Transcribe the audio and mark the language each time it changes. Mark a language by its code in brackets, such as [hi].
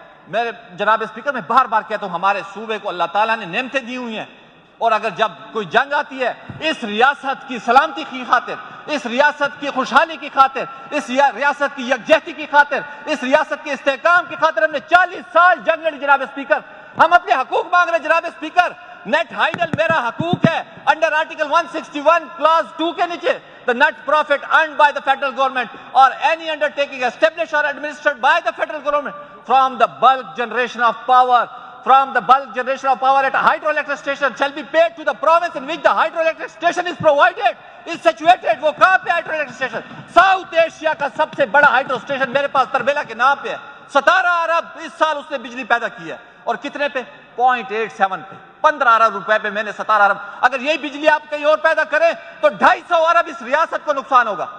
[ur] میرے جناب اسپیکر میں بار بار کہتا ہوں ہمارے صوبے کو اللہ تعالیٰ نے نعمتیں دی ہوئی ہیں, اور اگر جب کوئی جنگ آتی ہے اس ریاست کی سلامتی کی خاطر, اس ریاست کی خوشحالی کی خاطر, اس ریاست کی یکجہتی کی خاطر, اس ریاست کے استحکام کی خاطر ہم نے 40 سال جنگ لڑی جناب اسپیکر. ہم اپنے حقوق مانگ رہے ہیں جناب اسپیکر. نیٹ ہائیڈل میرا حقوق ہے [en] under article 161 clause 2 [ur] کے نیچے. [en] the net profit earned by the federal government or any undertaking established or administered by the federal government from the bulk generation of power at a hydroelectric station shall be paid to the province in which the hydroelectric station is provided, is situated. [ur] وہ کہاں پہ hydroelectric station؟ South Asia کا سب سے بڑا hydro station میرے پاس تربیلا کے نام پہ ہے. 17 ارب اس سال اس نے بجلی پیدا کی ہے. اور کتنے پہ؟ 0.87 پہ. 15 ارب روپے پہ میں نے 17 ارب. اگر یہی بجلی آپ کہیں اور پیدا کریں تو 250 ارب اس ریاست کو نقصان ہوگا.